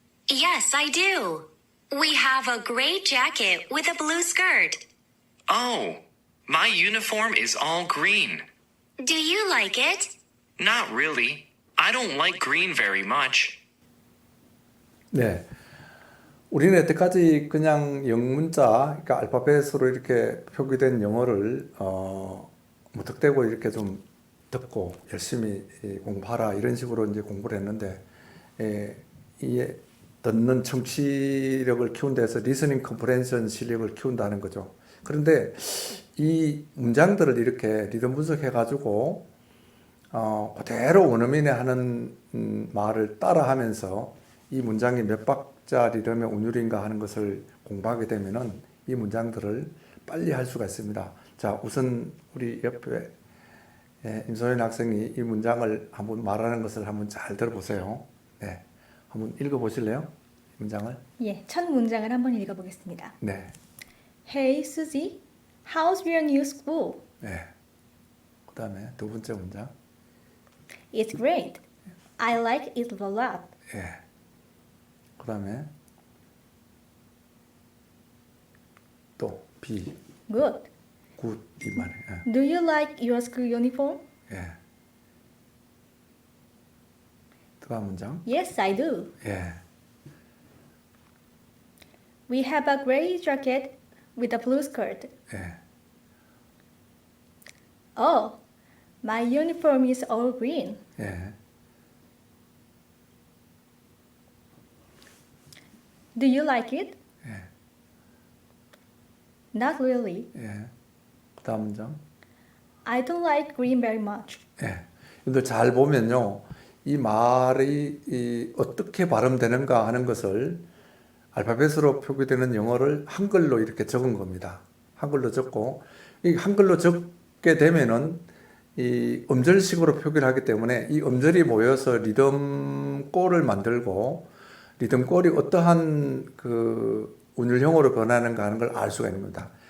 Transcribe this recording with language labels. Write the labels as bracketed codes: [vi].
[en] Yes, I do. We have a gray jacket with a blue skirt. Oh, my uniform is all green. Do you like it? Not really. I don't like green very much. [ko] 네. 우리는 여태까지 그냥 영문자, 그러니까 알파벳으로 이렇게 표기된 영어를 무턱대고 이렇게 좀 듣고 열심히 공부하라 이런 식으로 이제 공부를 했는데 이 듣는 청취력을 키운 데서 리스닝 컴프레hen션 실력을 키운다는 거죠. 그런데 이 문장들을 이렇게 리듬 분석해 가지고 그대로 원어민이 하는 말을 따라하면서 이 문장이 몇 박자 리듬의 운율인가 하는 것을 공부하게 되면은 이 문장들을 빨리 할 수가 있습니다. 자, 우선 우리 옆에 임소연 학생이 이 문장을 한번 말하는 것을 한번 잘 들어보세요. 네, 한번 읽어보실래요? 문장을? 예, 첫 문장을 한번 읽어보겠습니다. 네. [en] Hey, Susie, how's your new school? [ko] 네. 그 다음에 두 번째 문장. [en] It's great. I like it a lot. [ko] 예. 그 다음에 또 B. [en] Good. [ko] 굿 이 말이. 예. [en] Do you like your school uniform? [ko] 예. 다음 문장. [en] Yes, I do. [ko] 예. [en] We have a gray jacket with a blue skirt. [ko] 예. [en] Oh, my uniform is all green. [ko] 예. [en] Do you like it? [ko] 예. [en] Not really. [ko] 예. 그 다음 문장. [en] I don't like green very much. [ko] 예. 근데 잘 보면요. 이 말이 어떻게 발음되는가 하는 것을 알파벳으로 표기되는 영어를 한글로 이렇게 적은 겁니다. 한글로 적고, 이 한글로 적게 되면은 이 음절식으로 표기를 하기 때문에 이 음절이 모여서 리듬골을 만들고 리듬골이 어떠한 그 운율형으로 변하는가 하는 걸 알 수가 있는 겁니다.